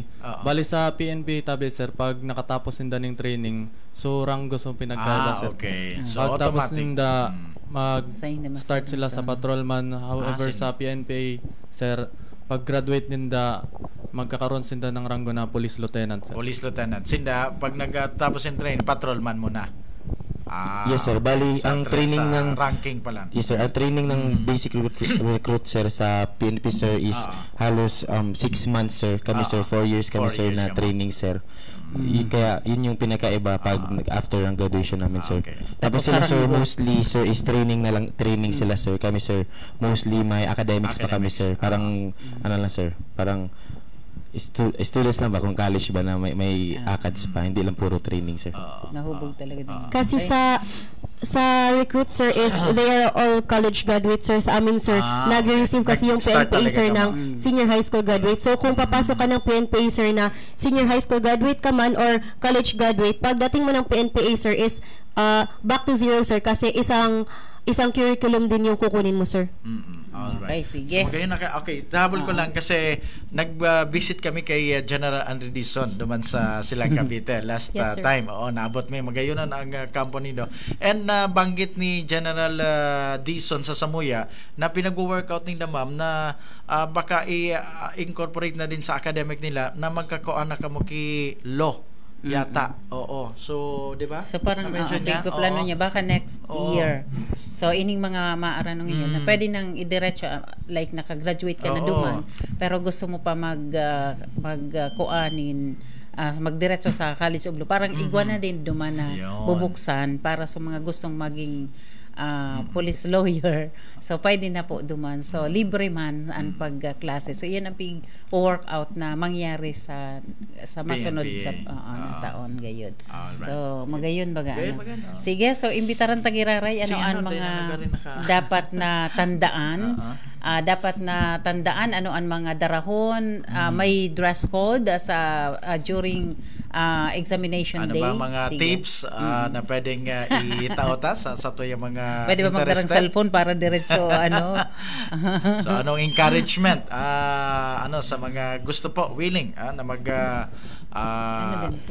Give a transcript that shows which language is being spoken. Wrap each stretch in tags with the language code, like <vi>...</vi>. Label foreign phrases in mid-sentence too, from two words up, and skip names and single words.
<bik>Bali sa PNP tabi sir, pag nakatapos ninda ning training, so ranggo so pinagkaiba sir.</bik> <en>Okay. So</en> <bik>pag tapos ninda start sila sa</bik> <en>patrol. patrolman.</en> <bik>However sa PNPA sir, pag graduate ninda, magkakaroon sinda ng ranggo na</bik> <en>police lieutenant</en> <bik>sir.</bik> <en>Police lieutenant.</en> <bik>Sinda pag nagtapos ng training,</bik> <tl>patrolman muna.</tl> <en>Yes sir,</en> <tl>bali ang training ng ranking pa lang.</tl> <en>Yes sir,</en> <tl>ang training ng</tl> <en>basic recruit</en> <tl>sir sa PNP sir is halos 6 months sir. Kami sir 4 years kami sir na training sir. Kaya yun yung pinakaiba pag after ang graduation namin sir. Tapos sila sir mostly sir is training na lang, training sila sir. Kami sir mostly may academics pa kami sir. Parang ano lang sir, parang students lang ba, kung college ba na may ACADS pa, hindi lang puro training sir. Nahubog talaga din. Kasi sa recruit sir is</tl> <en>they are all college graduates sir.</en> <tl>Sa amin sir, nag-receive kasi yung PNPA sir ng</tl> <en>senior high school graduate.</en> <tl>So kung papasok ka ng PNPA sir na</tl> <en>senior high school graduate</en> <tl>ka man or</tl> <en>college graduate,</en> <tl>pagdating mo ng PNPA sir is</tl> <en>back to zero sir,</en> <tl>kasi isang curriculum din yung kukunin mo sir.</tl> <en>Alright.</en> <tl>Okay, sige. So, okay, habol ko lang kasi nag-visit kami kay General Andre Dizon duman sa Silang Cavite</tl> <en>last time.</en> <bik>Oo, naabot may magayonan ang kampo nindo. And banggit ni General Dizon sa Samuya na pinag-workout nila ma'am na baka i-incorporate na din sa academic nila na magkakuan na kamo ki law.</bik> <tl>Yata. Oo. So, 'di ba? So parang plano niya baka next year.</tl> <bik>So ining mga maaranong yan na pwede nang idiretso, like naka-graduate ka na duman, pero gusto mo pa kuanin magdiretso sa College of Law. Parang igwa na din duman na bubuksan para sa mga gustong maging police lawyer. So pwede na po duman. So libre man ang pagklase. So yun ang workout na mangyari sa masunod sa taon gayon. So magayon baga sige, so imbitaran tagiraray ang mga dapat na tandaan. Dapat na tandaan ano ang mga darahon, may</bik> <en>dress code</en> <bik>sa</bik> <en>during examination day.</en> <bik>Ano ba mga tips na pwedeng itauta sa tuyang mga pwede ba magdarang cellphone para diretso</bik> <tl>so anong encouragement sa mga gusto po willing na mag</tl>